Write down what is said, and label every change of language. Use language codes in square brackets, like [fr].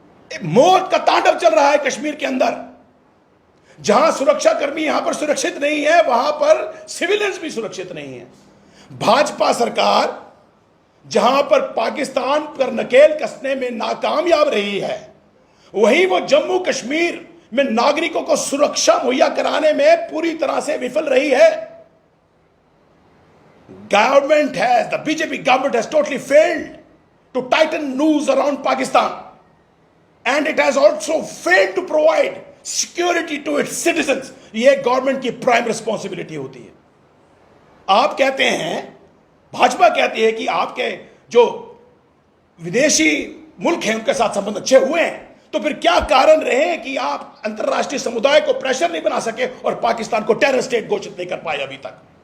[hi] मौत का तांडव चल रहा है कश्मीर के अंदर। जहां सुरक्षाकर्मी यहां पर सुरक्षित नहीं है, वहां पर सिविलियंस भी सुरक्षित नहीं है। भाजपा सरकार जहां पर पाकिस्तान पर नकेल कसने में नाकामयाब रही है, वहीं वो जम्मू कश्मीर में नागरिकों को सुरक्षा मुहैया कराने में पूरी तरह से विफल रही है। [en] the BJP government has totally failed to tighten noose around Pakistan, and it has also failed to provide security to its citizens. [hi] ये गवर्नमेंट की प्राइम रिस्पॉन्सिबिलिटी होती है। आप कहते हैं, भाजपा कहती है कि आपके जो विदेशी मुल्क हैं उनके साथ संबंध अच्छे हुए हैं, तो फिर क्या कारण रहे कि आप अंतरराष्ट्रीय समुदाय को प्रेशर नहीं बना सके और पाकिस्तान को टेरर स्टेट घोषित नहीं कर पाए अभी तक?